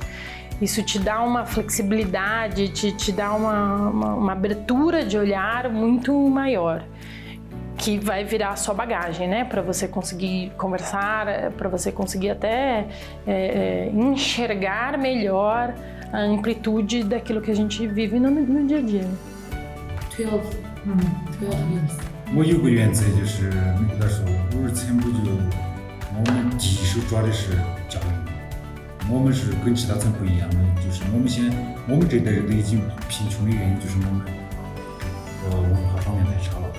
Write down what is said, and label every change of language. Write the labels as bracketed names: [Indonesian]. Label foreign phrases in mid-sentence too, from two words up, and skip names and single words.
[Portuguese] Isso te dá uma flexibilidade, te dá uma abertura de olhar muito maior, que vai virar a sua bagagem, né? Para você conseguir conversar, para você conseguir até enxergar melhor a amplitude daquilo que a gente vive no dia a dia. [English] 12 years. [Chinese] 我有个原则，就是没跟他说，我说前不久我们第一手抓的是教育，我们是跟其他村不一样的，就是我们这代人都已经贫穷的原因就是我们文化方面太差了。